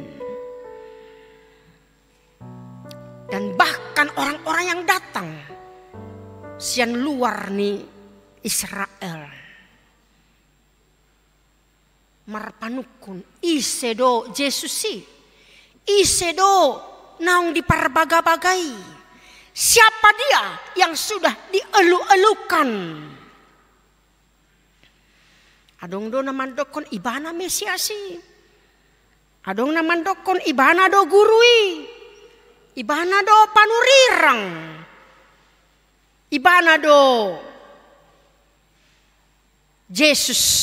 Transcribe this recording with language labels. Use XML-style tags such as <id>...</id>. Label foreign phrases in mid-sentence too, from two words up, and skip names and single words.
<id>Dan bahkan orang-orang yang datang sian luar ni Israel.</id> <bbc>Marpanukun isedo Yesusi, isedo naung diparbaga-bagai.</bbc> <id>Siapa dia yang sudah dielu-elukan?</id> <bbc>Adong do naman dokon ibana Mesiasi, adong naman dokon ibana do gurui, ibana do panurirang, ibana do Yesus.</bbc>